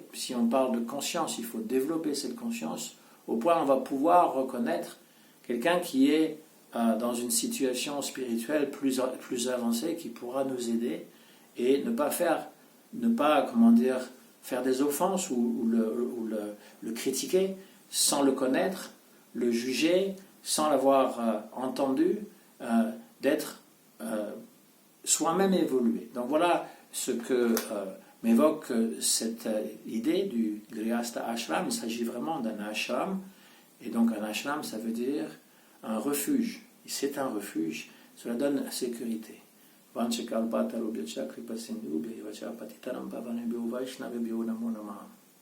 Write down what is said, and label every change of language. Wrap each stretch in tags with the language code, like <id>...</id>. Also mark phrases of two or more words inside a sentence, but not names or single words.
<fr>Si on parle de conscience, il faut développer cette conscience au point où on va pouvoir reconnaître quelqu'un qui est dans une situation spirituelle plus avancée, qui pourra nous aider et ne pas faire des offenses ou le critiquer sans le connaître, le juger sans l'avoir entendu, d'être soi-même évolué. Donc voilà ce que m'évoque cette idée du Grihastha Ashram. Il s'agit vraiment d'un ashram, et donc un ashram ça veut dire un refuge. Et c'est un refuge, cela donne sécurité.</fr> <sa>वाञ्छाकल्पतरुभ्यश्च कृपासिन्धुभ्य एव च पतितानाम् पावनेभ्यो वैष्णवेभ्यो नमो नमः.</sa>